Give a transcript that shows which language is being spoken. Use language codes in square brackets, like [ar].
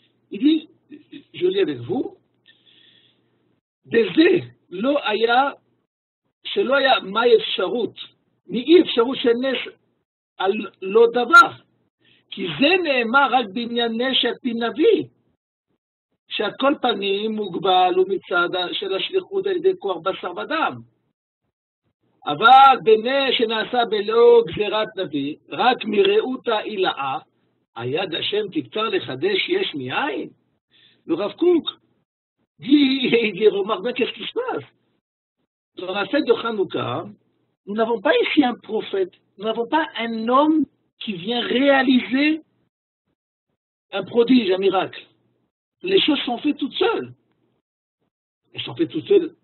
[fr] Il dit, je lis avec vous, [he] Dezé lo aya shelo aya ma efsharut ni efsharut shenesh al lo davar כי זה נאמר רק בענייני של פי נביא, שהכל פנים מוגבל ומצד של השליחות על ידי כוח בשר ודם. אבל בנה שנעשה בלא גזירת נביא, רק מראות העילאה, היד השם תקצר לחדש יש מאין. [fr] ורב קוק dit, remarque bien qu'est-ce qui se passe. Dans la fête de Hanouka, nous n'avons pas ici un prophète, nous n'avons pas un homme qui vient réaliser un prodige, un miracle. Les choses sont faites toutes seules. Elles sont faites toutes seules.